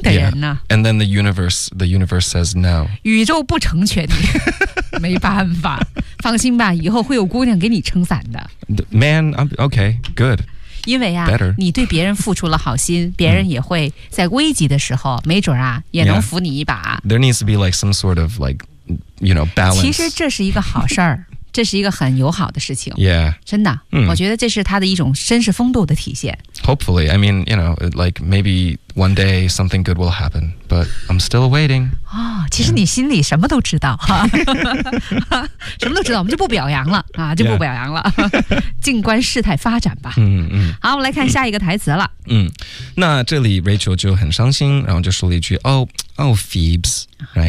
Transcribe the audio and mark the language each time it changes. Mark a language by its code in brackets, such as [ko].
[en] Yeah. And then the universe says no. [zh] 宇宙不成全你，没办法。放心吧，以后会有姑娘给你撑伞的。 [en] Man, okay, good. [zh] 因为啊， [en] Better. [zh] 你对别人付出了好心，别人也会在危急的时候，没准啊，也能扶你一把。 [en] Yeah. There needs to be like some sort of like, you know, balance. [zh] 其实这是一个好事儿。这是一个很友好的事情 [en] Yeah [zh] 真的、我觉得这是他的一种绅士风度的体现 [en] Hopefully I mean you know Like maybe one day Something good will happen But I'm still waiting、 [zh] 其实你心里什么都知道、什么都知道我们就不表扬了、就不表扬了静观事态发展吧、好我们来看下一个台词了、那这里 Rachel 就很伤心然后就说了一句 Phoebs Right.